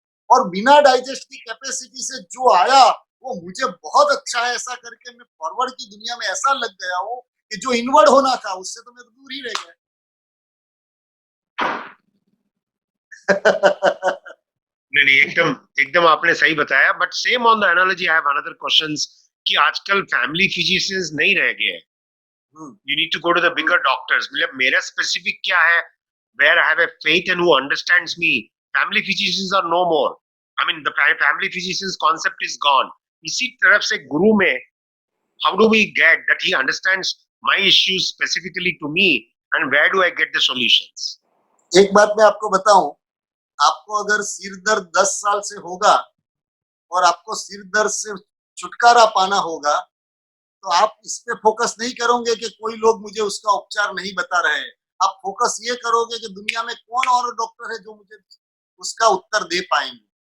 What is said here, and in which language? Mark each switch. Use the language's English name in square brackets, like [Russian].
[Hindi] और बिना डाइजेस्ट की कैपेसिटी से जो आया वो मुझे बहुत अच्छा है ऐसा करके मैं फॉरवर्ड की दुनिया में ऐसा लग गया हूँ कि जो इनवर्ड होना था उससे तो मैं तो दूर ही रह गया. नहीं एकदम एकदम आपने सही बताया. [English] but same on the analogy I have another questions [Hindi] कि आजकल फैमिली फिजिशियंस नहीं रह गए हैं. [English] You need to go to the bigger doctors. [Hindi] मतलब मेरा स्पेसिफिक क्या है, [English] where I have a faith and who understands me. Family physicians are no more. I mean, the family physicians concept is gone. [Hindi] इसी तरफ से गुरु में, [English] how do we get that he understands my issues specifically to me, and where do I get the solutions? [Hindi] एक बात मैं आपको बताऊं, आपको अगर सिर दर्द 10 साल से होगा और आपको सिर दर्द से छुटकारा पाना होगा, तो आप इस पे फोकस नहीं करोगे कि कोई लोग मुझे उसका उपचार नहीं बता रहे हैं. आप फोकस ये करोगे कि दुनिया में कौन और डॉक्टर है जो मुझे उसका उत्तर दे पाएंगे.